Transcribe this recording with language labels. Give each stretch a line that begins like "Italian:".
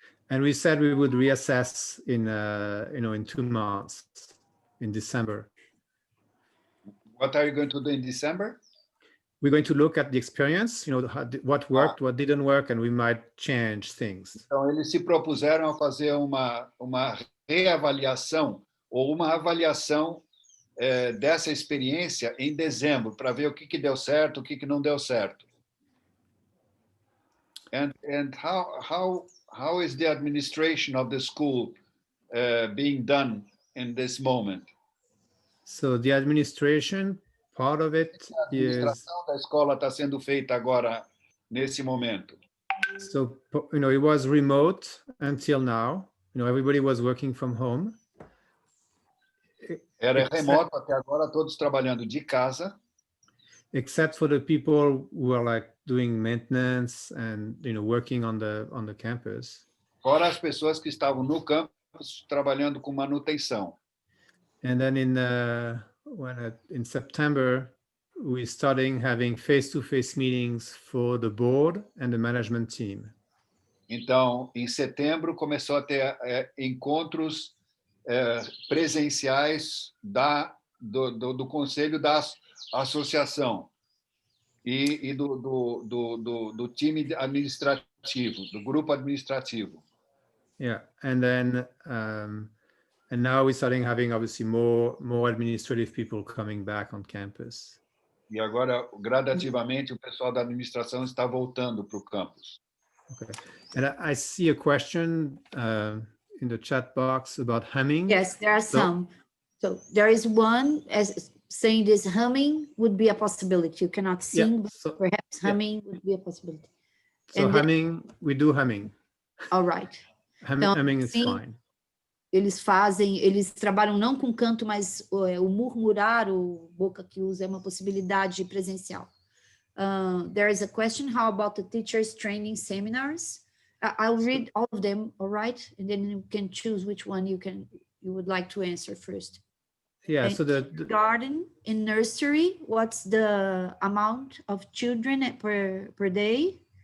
English: And we said we would reassess in in 2 months, in December. What are you going to do in December? We're going to look at the experience, what worked, what didn't work, and we might change things.
Portuguese: Então, eles se propuseram a fazer uma reavaliação ou uma avaliação dessa experiência em dezembro, para ver o que deu certo, o que não deu certo.
English: And how is the administration of the school being done in this moment? So the administration, part of it
Portuguese: A administração da escola está sendo feita agora nesse momento.
English: So it was remote until now. Everybody was working from home.
Portuguese: Era remoto até agora, todos trabalhando de casa.
English: Except for the people who are like doing maintenance and working on the campus.
Portuguese: Fora as pessoas que estavam no campus trabalhando com manutenção.
English: And then in September, we're starting having face-to-face meetings for the board and the management team.
Portuguese: Então, em setembro começou a ter encontros presenciais do conselho da associação e do time administrativo, do grupo administrativo.
English: Yeah, and then and now we're starting having obviously more administrative people coming back on campus.
Portuguese: E agora, gradativamente, o pessoal da administração está voltando para o campus.
English: Okay, and I see a question in the chat box about humming. Yes, there are some. So there is one as saying this humming would be a possibility. You cannot sing, but perhaps humming would be a possibility. So and humming, we do humming. All right. Humming is fine.
Portuguese: Eles trabalham não com canto, mas o murmurar, o boca que usa é uma possibilidade presencial.
English: There is a question, how about the teachers training seminars? I'll read all of them, all right? And then you can choose which one you would like to answer first. Yeah, and so the garden in nursery, what's the amount of children per day?